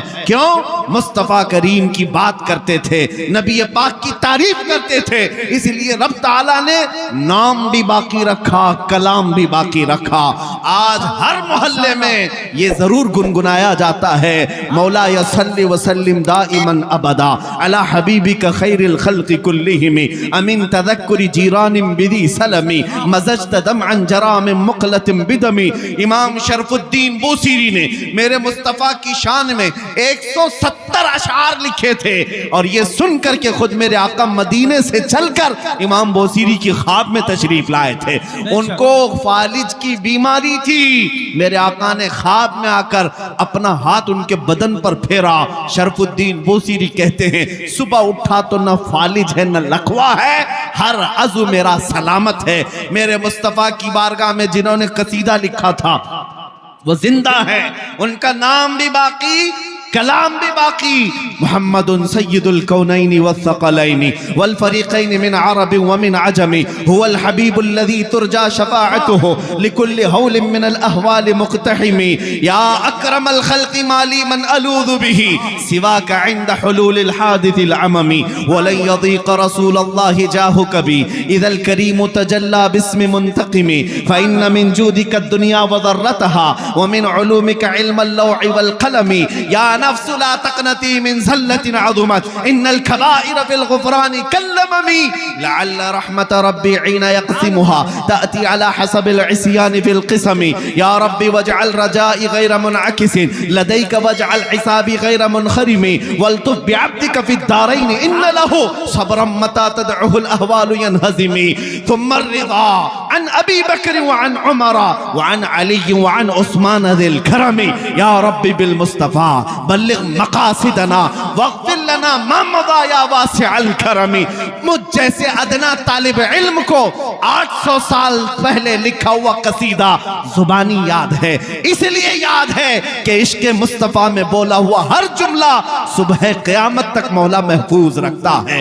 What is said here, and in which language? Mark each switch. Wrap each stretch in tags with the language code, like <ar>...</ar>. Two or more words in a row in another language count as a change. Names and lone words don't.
<ur>क्यों? مصطفیٰ کریم کی بات کرتے تھے، نبی پاک کی تعریف کرتے تھے، اس لیے رب تعالیٰ نے نام بھی باقی رکھا، کلام بھی باقی رکھا. آج ہر محلے میں یہ ضرور گنگنایا جاتا ہے,</ur> <ar>مولاي صل وسلم دائما أبدا على حبيبك خير الخلق كلهم أمن تذكر جيران بذي سلم مزجت دمعا جرى من مقلة بدم.</ar> <ur>امام شرف الدین بوصیری نے میرے مصطفیٰ کی شان میں 170 اشعار لکھے تھے، اور یہ سن کر کے خود میرے آقا مدینے سے چل کر امام بوصیری کی خواب میں تشریف لائے تھے. ان کو فالج کی بیماری تھی، میرے آقا نے خواب میں آ کر اپنا ہاتھ ان کے بدن پر پھیرا. شرف الدین بوصیری کہتے ہیں، صبح اٹھا تو نہ فالج ہے نہ لقوہ ہے، ہر عضو میرا سلامت ہے. میرے مصطفیٰ کی بارگاہ میں جنہوں نے قصیدہ لکھا تھا وہ زندہ ہے، ان کا نام بھی باقی، کلام بھی باقی.</ur> <ar>محمد سيد الكونين والثقلين والفريقين من عرب ومن عجم هو الحبيب الذي ترجى شفاعته لكل هول من الأهوال مقتحم. يا أكرم الخلق ما لي من ألوذ به سواك عند حلول الحادث العمم ولن يضيق رسول الله جاهك بي إذا الكريم تجلى باسم منتقم فإن من جودك الدنيا وضرتها ومن علومك علم اللوح والقلم. يا نفس لا تقنطي من زلة عظمت إن الكبائر في الغفران كاللمم لعل رحمة ربي حين يقسمها تأتي على حسب العصيان في القسم. يا ربي واجعل رجائي غير منعكس لديك واجعل حسابي غير منخرم والطف بعبدك في الدارين إن له صبرا متى تدعه الأهوال ينهزم. ثم الرضا عن أبي بكر وعن عمر وعن علي وعن عثمان ذي الكرم. يا ربي بالمصطفى بلغ مقاصدنا واغفر لنا ما مضى يا واسع الكرم.</ar> <ur>مجھ جیسے ادنیٰ طالب علم کو 800 سال پہلے لکھا ہوا قصیدہ زبانی یاد ہے، اس لیے یاد ہے کہ عشق مصطفیٰ میں بولا ہوا ہر جملہ صبح قیامت تک مولا محفوظ رکھتا ہے.</ur>